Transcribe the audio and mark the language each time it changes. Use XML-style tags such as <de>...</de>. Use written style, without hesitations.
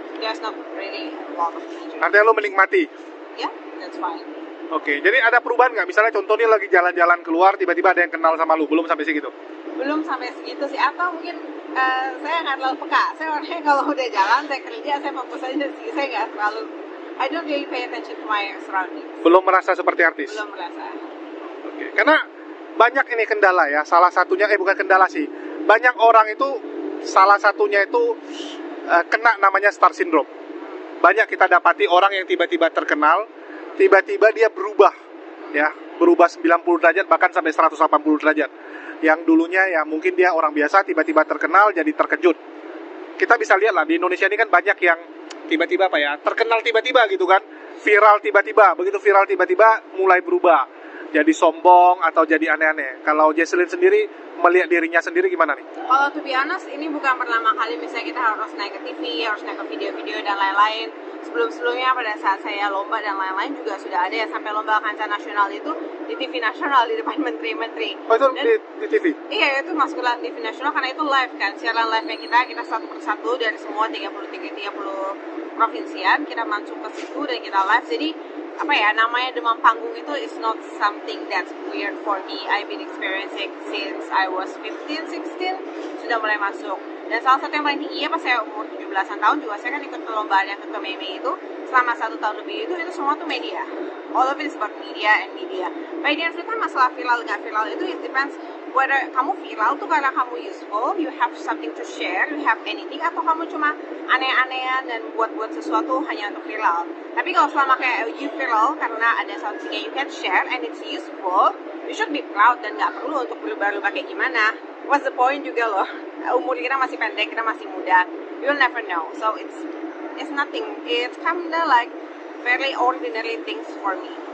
<en>There's not really a lot of changes.</en> <id>Artinya lo menikmati?</id> <en>Yeah, that's fine.</en> <id>Oke, jadi ada perubahan nggak? Misalnya contohnya lagi jalan-jalan keluar, tiba-tiba ada yang kenal sama lu, belum sampai segitu? Belum sampai segitu sih, atau mungkin saya nggak terlalu peka. Saya orangnya kalau udah jalan, saya kerja, saya fokus aja sih. Saya nggak terlalu,</id> <en>I don't really pay attention to my surroundings.</en> <id>Belum merasa seperti artis? Belum merasa. Oke, karena banyak ini kendala ya, salah satunya, bukan kendala sih, banyak orang itu, salah satunya itu kena namanya star syndrome. Banyak kita dapati orang yang tiba-tiba terkenal, tiba-tiba dia berubah, ya, berubah 90 derajat bahkan sampai 180 derajat. Yang dulunya ya mungkin dia orang biasa, tiba-tiba terkenal jadi terkejut. Kita bisa lihat lah di Indonesia ini kan banyak yang tiba-tiba apa ya, terkenal tiba-tiba gitu kan, viral tiba-tiba, begitu viral tiba-tiba mulai berubah, jadi sombong atau jadi aneh-aneh. Kalau Jesslyn sendiri melihat dirinya sendiri gimana nih? Kalau</id> <en>to be honest,</en> <id>ini bukan pertama kali misalnya kita harus naik ke TV, harus naik ke video-video dan lain-lain. Sebelum-sebelumnya pada saat saya lomba dan lain-lain juga sudah ada ya, sampai lomba kancah nasional itu di TV nasional di depan menteri-menteri. Oh itu dan, di TV? Iya, itu masuk ke TV nasional karena itu live kan, siaran live-nya kita satu persatu dari semua 30 provinsian, kita masuk ke situ dan kita live. Jadi apa ya, namanya demam panggung itu</id> <en>is not something that's weird for me. I've been experiencing since I was 15, 16</en> <id>sudah mulai masuk. Dan salah satu yang paling tinggi ya pas saya umur 17-an tahun juga saya kan ikut perlombaan yang ke Meme itu selama 1 tahun lebih itu semua tuh media.</id> <en>All of it is about media and media. By the end of the time,</en> <id>masalah viral nggak viral itu</id> <en>it depends whether</en> <id>kamu viral tuh karena kamu useful,</id> <en>you have something to share, you have anything,</en> <id>atau kamu cuma aneh-anehan dan buat-buat sesuatu hanya untuk viral. Tapi kalau selama kayak you viral karena ada something yang</id> <en>you can share and it's useful, you should be proud</en> <id>dan nggak perlu untuk berubah-ubah kayak gimana.</id> <en>What's the point</en> <id>juga loh? Umur kita masih pendek, kita masih muda.</id> <en>You'll never know. So it's nothing. It's kinda like very ordinary things for me.</en>